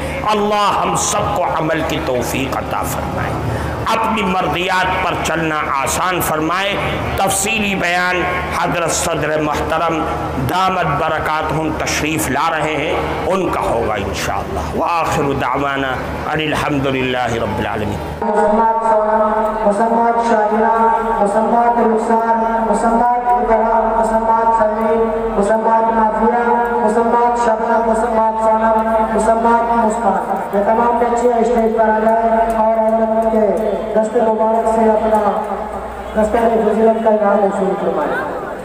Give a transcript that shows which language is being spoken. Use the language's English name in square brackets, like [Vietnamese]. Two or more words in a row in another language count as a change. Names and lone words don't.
[Urdu] اللہ ہم سب کو عمل کی توفیق عطا فرمائے۔ اپنی مرضیات پر چلنا آسان فرمائے۔ تفصیلی بیان حضرت صدر محترم دامت برکاتہم تشریف لا رہے ہیں، ان کا ہوگا انشاءاللہ۔ [Arabic] وآخر دعوانا ان الحمدللہ رب العالمین۔ [Urdu] مسمات سونا، مسمات شاہرہ، مسمات رخسار، مسمات ابرا، مسمات سمیر، مسمات نافیہ، مسمات شبنم، مسمات سونم، مسمات مسکان، یہ تمام بچے اسٹیج پر آ جائیں اور عورت کے دست مبارک سے اپنا دستار فضیلت کا انعام وصول فرمائیں۔